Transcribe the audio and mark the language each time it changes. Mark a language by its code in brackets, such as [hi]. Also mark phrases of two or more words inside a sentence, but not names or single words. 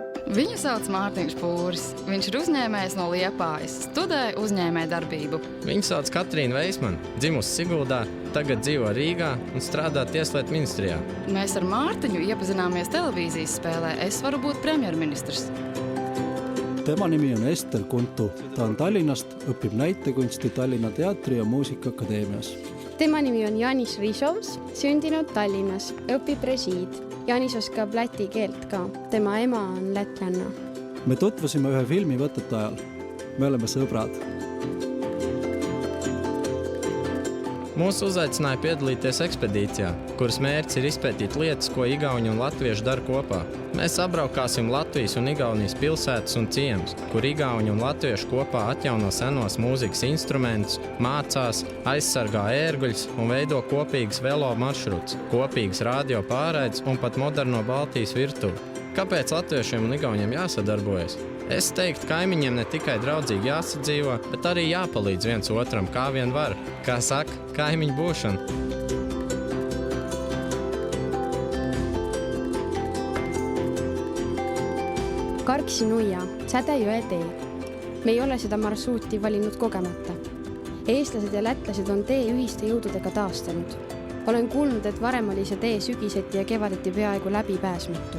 [lv] Viņu sauc Mārtiņš Pūris. Viņš ir uzņēmējs no Liepājas, studēja uzņēmē darbību. Viņu sauc Katrīna Veismana, dzimusi Siguldā, tagad dzīvo Rīgā un strādā Tieslietu ministrijā. Mēs ar Mārtiņu iepazināmies televīzijas spēlē Es varu būt premjerministrs. [et] Tema nimi on Ester Kuntu. Ta on Tallinnast, õpib näitekunsti Tallinna Teatri- ja Muusikaakadeemias. Tema nimi on Janis Risovs, sündinud Tallinnas, õpib režiid. Janis oskab läti keelt ka. Tema ema on lätlanna. Me tutvusime ühe filmi võtete ajal. Me oleme sõbrad. [lv] Mūs uzaicināja piedalīties ekspedīcijā, kuras mērķis ir izpētīt lietas, ko igauņi un latvieši dara kopā. Mēs apbraukāsim Latvijas un Igaunijas pilsētas un ciemus, kur igauņi un latvieši kopā atjauno senos mūzikas instrumentus, mācās, aizsargā ērguļus un veido kopīgas velo maršruts, kopīgas radio pārraides un pat moderno Baltijas virtuvi. Kāpēc latviešiem un igauņiem jāsadarbojas? Es teiktu, kaimiņiem ne tikai draudzīgi jāsadzīvo, bet arī jāpalīdz viens otram, kā vien var. Kā saka, kaimiņu būšana. [et] Karksi-Nuia, Sädejõe tee. Me ei ole seda marsruuti valinud kogemata. Eestlased ja lätlased on tee ühiste jõududega taastanud. Olen kuulnud, et varem oli see tee sügiseti ja kevadeti peaaegu läbipääsmatu.